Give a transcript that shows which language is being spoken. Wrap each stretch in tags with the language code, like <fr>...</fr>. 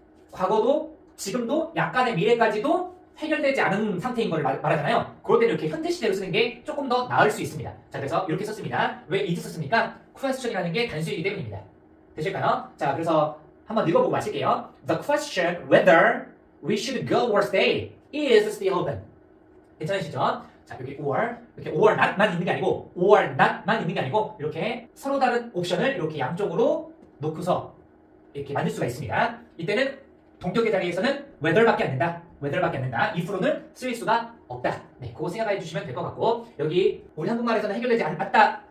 <ko>과거도 지금도 약간의 미래까지도 해결되지 않은 상태인 걸 말하잖아요. 그럴 때는 이렇게 현재 시제로 쓰는 게 조금 더 나을 수 있습니다. 자, 그래서 이렇게 썼습니다. 왜 is 썼습니까? question이라는 게 단수이기 때문입니다. 되실까요? 자, 그래서 한번 읽어보고 마칠게요.</ko> <en>The question whether we should go or stay is still open.</en> <ko>괜찮으시죠? 자, 여기 이렇게 or not만 있는 게 아니고 or not만 있는 게 아니고 이렇게 서로 다른 옵션을 이렇게 양쪽으로 놓고서 이렇게 만들 수가 있습니다. 이때는 동격의 자리에서는 whether밖에 안 된다. if로는 쓰일 수가 없다. 네, 그거 생각해 주시면 될 것 같고 여기 우리 한국말에서는 해결되지 않았다.</ko>